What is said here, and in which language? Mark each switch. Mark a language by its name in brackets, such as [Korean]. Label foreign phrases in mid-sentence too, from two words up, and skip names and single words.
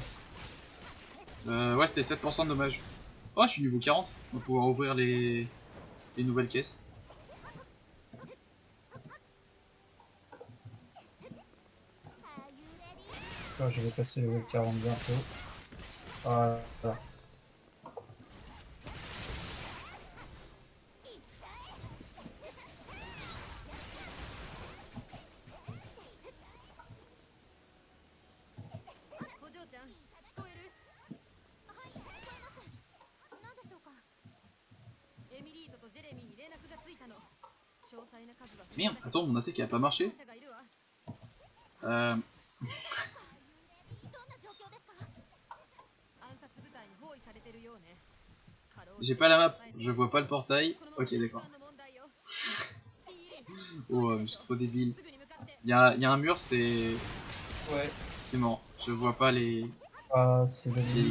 [French] Ouais, c'était 7% de dommage. Oh, je suis niveau 40. On va pouvoir ouvrir les nouvelles caisses. Là, je vais passer le level 40 bientôt. Voilà. [Japanese] お嬢ちゃん、聞こえる？はい、聞こえます。何でしょうか？エミリートとジェレミーに連絡がついたの。詳細な数は。 [French] Merde, attends, mon attaque elle a pas marché. [Japanese] 者がいるわ。 Euh, どんな状況ですか？暗殺部隊に包囲されてるようね。 [French] j'ai pas la map, je vois pas le portail. Ok, d'accord. Oh, je suis trop débile. Y a un mur, c'est Ouais. mort. Je vois pas Ah, c'est la les limite.